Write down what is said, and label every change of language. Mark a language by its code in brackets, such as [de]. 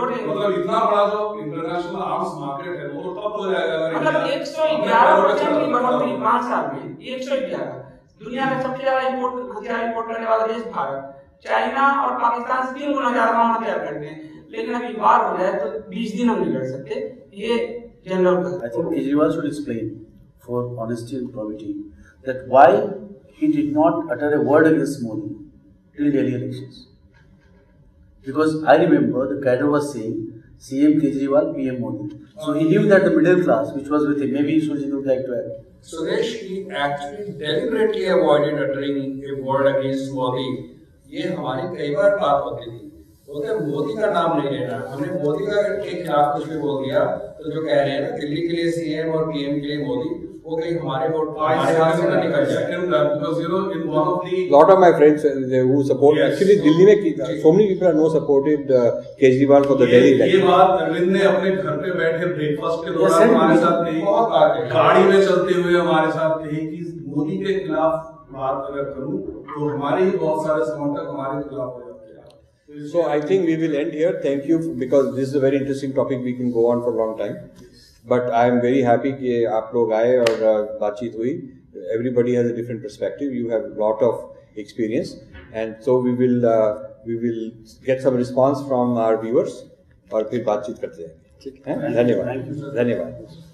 [hi] मतलब इतना बड़ा जो इंटरनेशनल आर्म्स मार्केट है वो तो तब हो जाएगा अगर मतलब 111% की बढ़ोतरी 5 साल में, 111। दुनिया में सबसे ज्यादा हथियार इंपोर्ट करने वाला देश भारत, चाइना और पाकिस्तान से 3 गुना ज्यादा हम हथियार करते हैं, लेकिन अभी बात हो जाए तो 20 दिन हम नहीं कर सकते। ये जनरल का [en] I think Kejriwal should explain for honesty and probity that why he did not utter a word against Modi till Delhi elections. Because I remember the cadre was saying CM Kejriwal, PM Modi. So he knew that the middle class which was with him, maybe Surjit would like to add. Suresh, he actually deliberately avoided uttering a word against Modi. [hi] ये हमारी कई बार बात होती थी, बोलते मोदी का नाम नहीं लेना, हमने मोदी के खिलाफ कुछ भी बोल दिया तो जो कह रहे हैं ना दिल्ली के लिए CM और PM के लिए मोदी, वो कहीं हमारे वोट हमारे हाथ से ना निकल जाए। [en] Because you know in one of the lot of my friends who support actually Delhi में so many people are no supported Kejriwal for the Delhi election. [hi] ये बात अरविंद ने अपने घर पे बैठे ब्रेकफास्ट के दौरान हमारे साथ कही, गाड़ी में चलते हुए हमारे साथ कही कि मोदी के खिलाफ बात अगर करूं तो हमारे ही बहुत सारे समर्थक हमारे खिलाफ हो जाते हैं। [en] So I think we will end here. Thank you because this is a very interesting topic. We can go on for a long time. But I am very happy [hi] कि आप लोग आए और बातचीत हुई. [en] Everybody has a different perspective. You have a lot of experience, and so we will get some response from our viewers [hi] और फिर बातचीत करते हैं. ठीक है? धन्यवाद.